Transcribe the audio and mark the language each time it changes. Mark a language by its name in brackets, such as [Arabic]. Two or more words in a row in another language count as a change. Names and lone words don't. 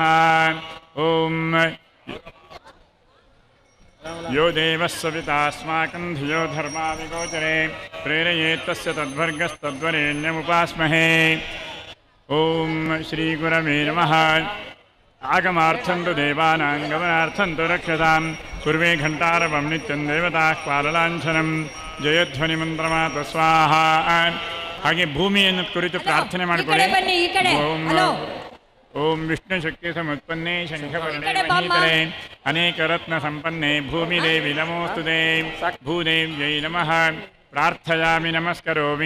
[Sanskrit] ओम यो देवः सवितास्माकं धियो धर्माविगोचरे प्रेरयेत् तस्य तद्वर्गस्तद्वरेण्यमुपास्महे। ओम श्री गुरवे नमः। आगमार्थं तु देवानां गमनार्थं तु रक्षतां कुर्वे घण्टारवं नित्यं देवताः पाललाञ्छनं जयध्वनिमन्त्रमातु स्वाहा। [Kannada] ಹಾಗೆ ಭೂಮಿಯನ್ನು ಕುರಿತು ಪ್ರಾರ್ಥನೆ ಮಾಡಿಕೊಳ್ಳಿ. [Sanskrit] ಓಂ ವಿಷ್ಣು ಶಕ್ತಿ ಸಮುತ್ಪನ್ನೇ ಶಂಖವರ್ಣೇ ಮಹೀತಲೆ ಅನೇಕ ರತ್ನ ಸಂಪನ್ನೆ ಭೂಮಿದೇವಿ ನಮೋಸ್ತುತೆ ಭೂದೇವ್ಯೈ ನಮಃ ಪ್ರಾರ್ಥಯಾಮಿ ನಮಸ್ಕರೋಮಿ.